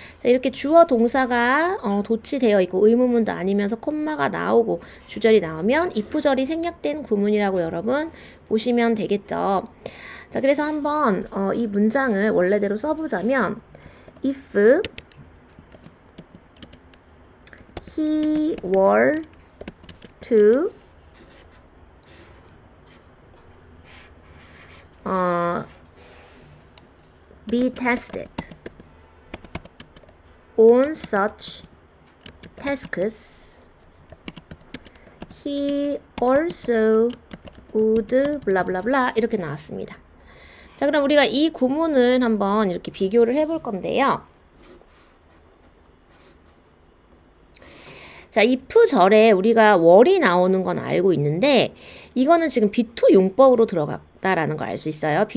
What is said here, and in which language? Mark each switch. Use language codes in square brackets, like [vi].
[ko] 자, 이렇게 주어 동사가 도치되어 있고 의문문도 아니면서 콤마가 나오고 주절이 나오면 if절이 생략된 구문이라고 여러분 보시면 되겠죠. 자, 그래서 한번 이 문장을 원래대로 써보자면 if [en] he were to be tested on such tasks. He also would blah blah blah 이렇게 나왔습니다. [ko] 자, 그럼 우리가 이 구문을 한번 이렇게 비교를 해볼 건데요. 자, if 절에 우리가 월이 나오는 건 알고 있는데 이거는 지금 be2 용법으로 들어갔다라는 걸 알 수 있어요.